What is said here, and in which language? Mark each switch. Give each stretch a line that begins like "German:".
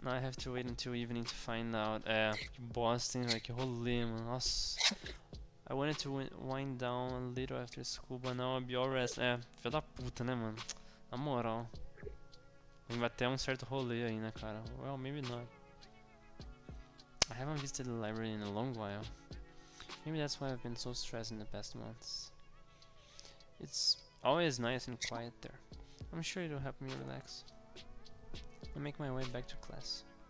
English: now I have to wait until evening to find out.
Portuguese: Que bosta, hein, velho. Que rolê, mano. Nossa.
English: I wanted to wind down a little after school, but now I'll be all rest.
Portuguese: Filha da puta, né, mano? Na moral. Vai até um certo rolê aí, né, cara?
English: Well, maybe not. I haven't visited the library in a long while. Maybe that's why I've been so stressed in the past months. It's always nice and quiet there. I'm sure it'll help me relax. I make my way back to class.